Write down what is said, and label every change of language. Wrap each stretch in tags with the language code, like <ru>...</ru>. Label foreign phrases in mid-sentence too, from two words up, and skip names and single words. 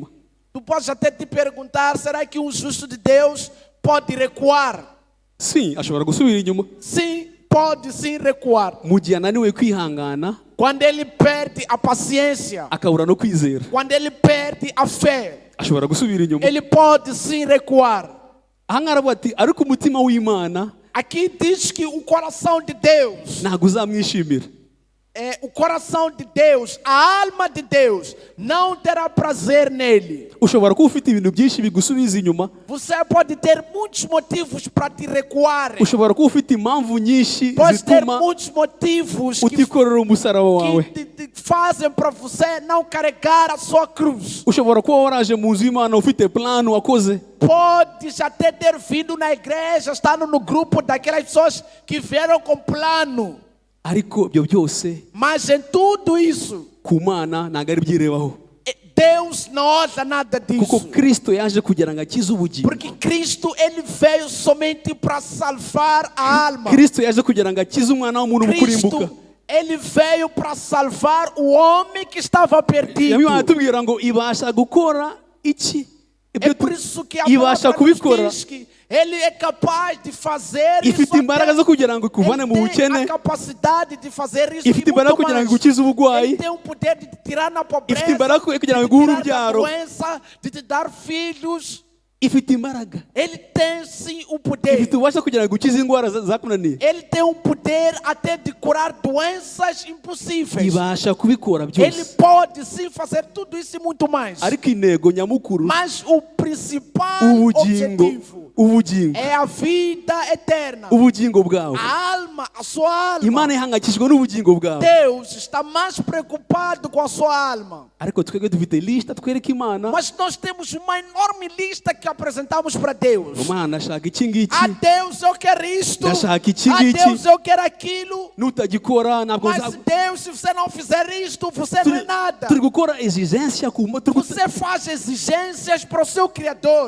<pt>Tu podes até te perguntar, será que um justo de Deus pode recuar? Sim,</pt> <rw>ashobora gusubira inyuma</rw> <pt>Sim, pode sim recuar.</pt> <rw>mu gihe ananiwe kwihangana</rw> <pt>Quando ele perde a paciência,</pt> <rw>akabura no kwizera,</rw> <pt>quando ele perde a fé,</pt> <rw>ashobora gusubira inyuma.</rw> <pt>ele pode sim recuar.</pt> <rw>Aha ngaha aravuga ati ariko umutima w'Imana</rw> <pt>Aqui diz que o coração de Deus,</pt> <rw>ntabwo uzamwishimira.</rw> <pt>o coração de Deus, a alma de Deus, não terá prazer nele.</pt> <rw>Ushobora kuba ufite ibintu byinshi bigusubiza inyuma,</rw> <pt>Você pode ter muitos motivos para te recuar.</pt> <rw>ushobora kuba ufite impamvu nyinshi</rw> <pt>Pode ter</pt> <rw>zituma</rw> <pt>muitos motivos que</pt> <rw>utikorera umusaraba wawe.</rw> <pt>te fazem para você não carregar a sua cruz.</pt> <rw>Ushobora kuba waraje mu nzu y'Imana ufite plano wakoze,</rw> <pt>Pode já ter vindo na igreja, estando no grupo daquelas pessoas que vieram com plano.</pt> <rw>ariko ibyo byose</rw> <pt>Mas em tudo isso,</pt> <rw>ku Mana ntabwo ari byirebaho,</rw> <pt>Deus não olha nada</pt> <rw>kuko</rw> <pt>disso.</pt> <rw>Kristo yaje kugira ngo akize ubugingo.</rw> <pt>Porque Cristo, ele veio somente para salvar a alma.</pt> <rw>Kristo yaje kugira ngo akize umwana w'umuntu mu kurimbuka.</rw> <pt>Cristo, ele veio para salvar o homem que estava perdido.</pt> <rw>Yamwe atubwira ngo ibasha gukora iki?</rw> <pt>É por isso que a</pt> <rw>ibasha</rw> <pt>palavra nos</pt> <rw>kubikora,</rw> <pt>diz que ele é capaz de fazer isso.</pt> <rw>ifite imbaraga zo kugira ngo ikuvane mu</rw> <pt>Ele tem a</pt> <rw>bukene,</rw> <pt>capacidade de fazer isso</pt> <rw>ifite</rw> <pt>e</pt> <rw>imbaraga</rw> <pt>muito</pt> <rw>kugira</rw> <pt>mais.</pt> <rw>ngo igukize</rw> <pt>Ele</pt> <rw>uburwayi,</rw> <pt>tem o poder de te tirar na pobreza,</pt> <rw>ifite imbaraga kugira ngo</rw> <pt>de te</pt> <rw>iguhe</rw> <pt>tirar da</pt> <rw>urubyaro,</rw> <pt>doença, de te dar filhos.</pt> <rw>ifite imbaraga,</rw> <pt>Ele tem sim o poder.</pt> <rw>ifite ububasha kugira ngo igukize indwara zakunaniye.</rw> <pt>Ele tem o poder até de curar doenças impossíveis.</pt> <rw>Ibasha kubikora</rw> <pt>Ele</pt> <rw>byose,</rw> <pt>pode sim fazer tudo isso e muito mais.</pt> <rw>ariko intego nyamukuru</rw> <pt>Mas o principal</pt> <rw>ubugingo</rw> <pt>objetivo,</pt> <rw>ubugingo</rw> <pt>é a vida eterna.</pt> <rw>ubugingo bwawe.</rw> <pt>A alma, a sua alma.</pt> <rw>Imana ihangayikishijwe n'ubugingo bwawe,</rw> <pt>Deus está mais preocupado com a sua alma.</pt> <rw>ariko twebwe dufite lista twereka Imana.</rw> <pt>Mas nós temos uma enorme lista que apresentamos para Deus.</pt> <rw>Imana ashaka iki ngiki,</rw> <pt>A Deus eu quero isto.</pt> <rw>ndashaka iki</rw> <pt>A</pt> <rw>ngiki,</rw> <pt>Deus eu quero aquilo.</pt> <rw>nutagikora ntabwo</rw> <pt>Mas Deus, se você não fizer isto, você não é nada.</pt> <rw>turi gukora exigência ku</rw> <pt>Você faz exigências para o seu Criador.</pt>